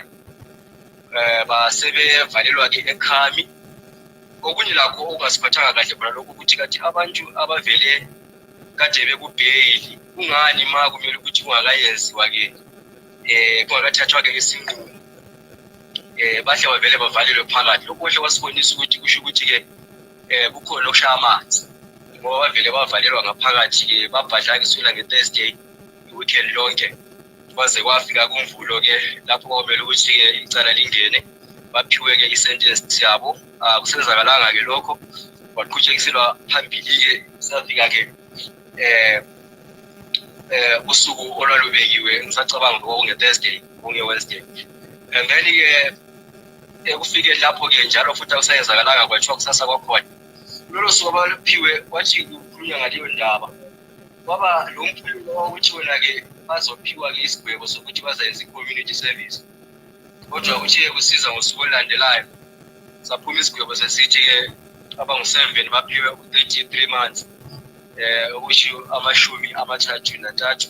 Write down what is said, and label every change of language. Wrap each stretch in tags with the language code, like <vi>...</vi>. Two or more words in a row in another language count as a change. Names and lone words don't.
<zu>Basebevalelwa-ke ekhami. Okunye lakho okungasiphathanga kahle khona lokho ukuthi kathi abantu abavele kade bekubheyili kungani ma kumele ukuthi kungakayenziwa-ke kungakathathwa-ke isinqumo bahle bavele bavalelwe phakathi. Lokho kuhle kwasibonisa ukuthi kusho ukuthi-ke kukhona okushaya amanzi ngoba bavele bavalelwa ngaphakathi-ke babhadla-ke kusukela nge-Thursday i-weekend lonke kwaze kwafika kuMvulo-ke lapho kwamele ukuthi-ke icala lingene baphiwe-ke isentence yabo. Kusenzakalanga-ke lokho kwaqhutshekiselwa phambili-ke safika-ke usuku olwalubekiwe ngisacabanga kwakunge-Thursday kunge-Wednesday.</zu> <en>And then-</en> <zu>ke ekufikeni lapho-ke njalo futhi akusayenzakalanga kwathiwa kusasa kwakhona kulolo suku abaluphiwe kwathi kukhulunywa ngaleyo ndaba kwaba lo mkhululo wokuthi wona-ke bazophiwa-ke isigwebo sokuthi bazayenza i-community service. Kodwa kuthi-ke kusiza ngosuku olulandelayo saphuma isigwebo sesithi-ke abangu-7 baphiwe 33 months okusho 33.</zu>